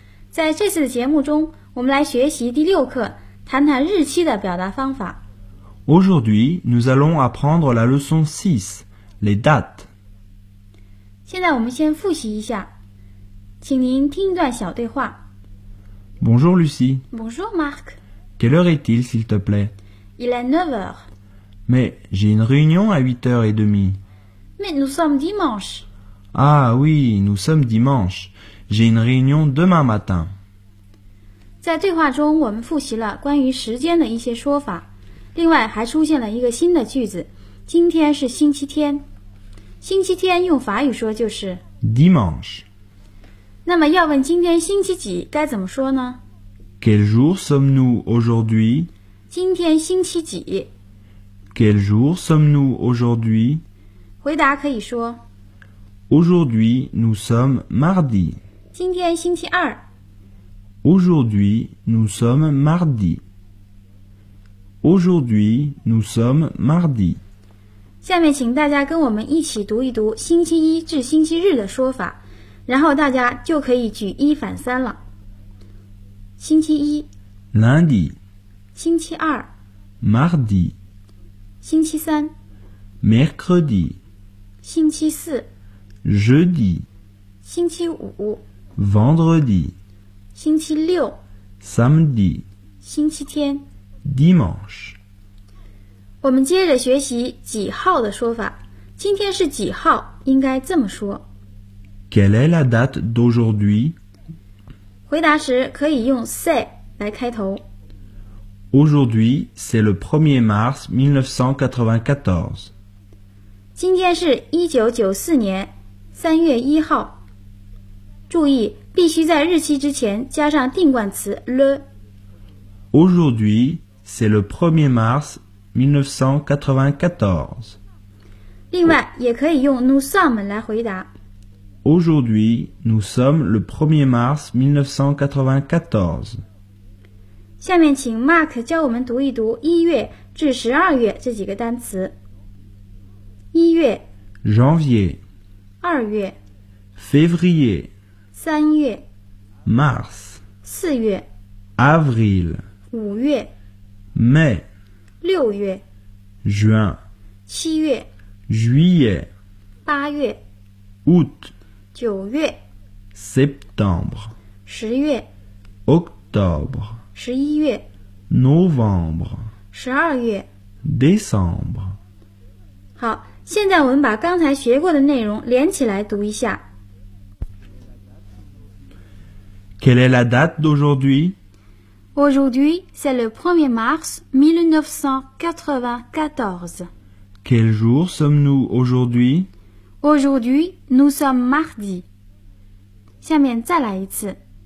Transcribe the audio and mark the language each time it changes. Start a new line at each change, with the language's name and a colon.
Chinese: 在这次的节目中，我们来学习第六课，谈谈日期的表达方法。
French: Aujourd'hui, nous allons apprendre la leçon 6, les dates。
Chinese: 现在我们先复习一下，请您听一段小对话。
French: Bonjour Lucie。 Bonjour Marc。 Quelle heure est-il, s'il te plaît? Il est 9h。 Mais j'ai une réunion à 8h30. Mais nous sommes dimanche. Ah oui, nous sommes dimanche. J'ai une réunion demain matin.
Chinese: 在对话中，我们复习了关于时间的一些说法，另外还出现了一个新的句子：今天是星期天。星期天用法语说就是
French: dimanche。
Chinese: 那么要问今天星期几，该怎么说呢？
French: Quel jour sommes-nous aujourd'hui?
Chinese: 今天星期几？
French: Quel jour sommes-nous aujourd'hui?
Chinese: 回答可以说
French: Aujourd'hui, nous sommes mardi.
Chinese: 今天星期二
French: Aujourd'hui, nous sommes mardi. Aujourd'hui, nous sommes mardi.
Chinese: 下面请大家跟我们一起读一读星期一至星期日的说法，然后大家就可以举一反三了。星期一
French: Lundi.
Chinese: 星期二
French: Mardi.
Chinese: 星期三
French: mercredi
Chinese: 星期四
French: jeudi
Chinese: 星期五
French: vendredi
Chinese: 星期六
French: samedi
Chinese: 星期天
French: dimanche
Chinese: 我们接着学习几号的说法，今天是几号应该这么说
French: quelle est la date d'aujourd'hui?
Chinese: 回答时可以用 c'est 来开头。
French: Aujourd'hui, c'est le 1er mars 1994.
Chinese: 今天是1994年3月1号。注意必须在日期之前加上定冠词 le。
French: Aujourd'hui, c'est le 1er mars 1994.
Chinese: 另外也可以用
French: nous sommes
Chinese: 来回答。
French: Aujourd'hui, nous sommes le 1er mars 1994.
Chinese: 下面请 Mark 教我们读一读1月至12月这几个单词。 1月
French: janvier
Chinese: 2月
French: février
Chinese: 3月
French: mars
Chinese: 4月
French: avril
Chinese: 5月
French: mai
Chinese: 6月
French: juin
Chinese: 7月
French: juillet
Chinese: 8月
French: août
Chinese: 九月
French: septembre
Chinese: 十月
French: octobre
Chinese: 十一月
French: novembre
Chinese: 十二月
French: décembre
Chinese: 好，现在我们把刚才学过的内容连起来读一下。
French: Quelle est la date d'aujourd'hui? Aujourd'hui, c'est le 1er mars 1994. Quel jour sommes-nous aujourd'hui? Aujourd'hui, nous sommes mardi.
Chinese: 下面再来一次。